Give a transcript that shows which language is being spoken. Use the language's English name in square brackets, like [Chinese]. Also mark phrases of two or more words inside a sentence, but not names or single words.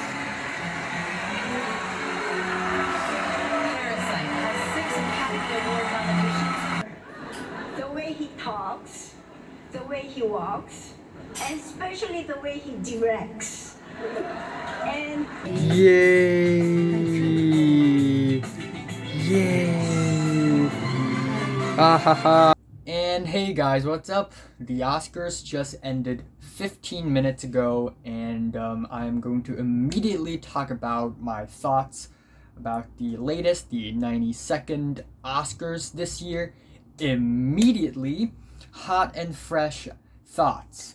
[English] Parasite has 6 Academy Award nominations. The way he talks, the way he walks, and especially the way he directs. And Yay! Yay! Ah ha ha! And hey guys, what's up? The Oscars just ended 15 minutes ago, and I'm going to immediately talk about my thoughts about the latest, the 92nd Oscars this year. Immediately, hot and fresh, thoughts.